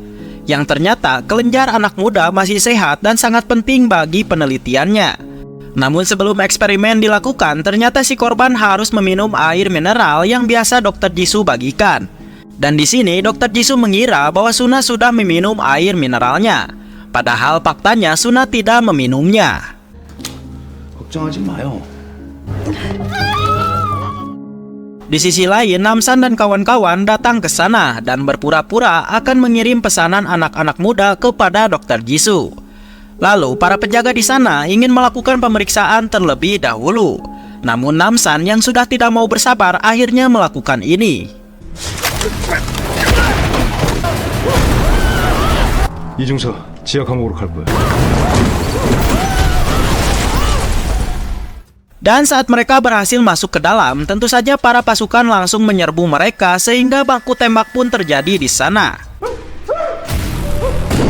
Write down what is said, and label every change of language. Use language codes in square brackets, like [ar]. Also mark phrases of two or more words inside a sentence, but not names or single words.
[id] Yang ternyata kelenjar anak muda masih sehat dan sangat penting bagi penelitiannya. Namun sebelum eksperimen dilakukan, ternyata si korban harus meminum air mineral yang biasa Dr. Jisoo bagikan. Dan di sini Dr. Jisoo mengira bahwa Suna sudah meminum air mineralnya. Padahal faktanya Suna tidak meminumnya. [ko] 걱정하지 마요. [id] Di sisi lain, Namsan dan kawan-kawan datang ke sana dan berpura-pura akan mengirim pesanan anak-anak muda kepada Dr. Jisoo. Lalu para penjaga di sana ingin melakukan pemeriksaan terlebih dahulu. Namun Namsan yang sudah tidak mau bersabar akhirnya melakukan ini. [ko] 이중서 지하 감옥으로 갈 거야. [id] Dan saat mereka berhasil masuk ke dalam, tentu saja para pasukan langsung menyerbu mereka sehingga baku tembak pun terjadi di sana.